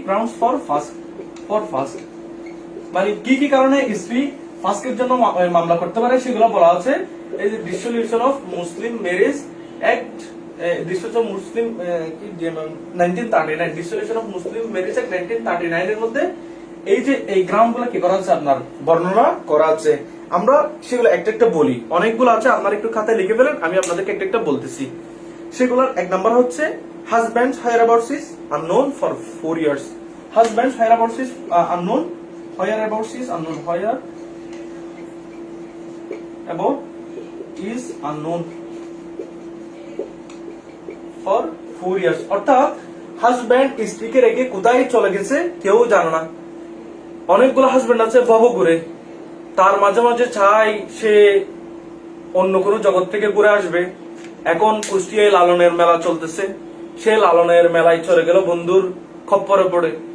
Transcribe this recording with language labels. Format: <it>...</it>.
<bn>Grounds for first, মানে কি কি কারণে স্ত্রী ফার্স্টের জন্য মামলা করতে পারে, সেগুলো বলা আছে এই যে dissolution of Muslim marriage act, dissolution of Muslim 1939, dissolution of Muslim marriage act 1939 এর মধ্যে এই যে এই গ্রাউন্ড গুলো কি করা আছে, আপনার বর্ণনা করা আছে। আমরা সেগুলো একটা একটা বলি, অনেকগুলো আছে, আপনারা একটু খাতায় লিখে ফেলেন, আমি আপনাদেরকে একটা একটা বলতেছি। সেগুলোর এক নাম্বার হচ্ছে</bn> <en>Husband's whereabouts is unknown for 4 years. Husband's whereabouts is unknown. Whereabouts is unknown. Where about is unknown for 4 years.</en> <bn>অর্থাৎ হাজব্যান্ড স্ত্রীকে রেখে কোথায় চলে গেছে কেউ জানে না। অনেকগুলো হাজব্যান্ড আছে ভবঘুরে, তার মাঝে মাঝে চাই সে অন্য কোনো জগৎ থেকে ঘুরে আসবে। এখন কুষ্টিয়ায় লালনের মেলা চলতেছে, সে লালনের মেলায় চলে গেল বন্ধুর খপ্পরে পড়ে।</bn>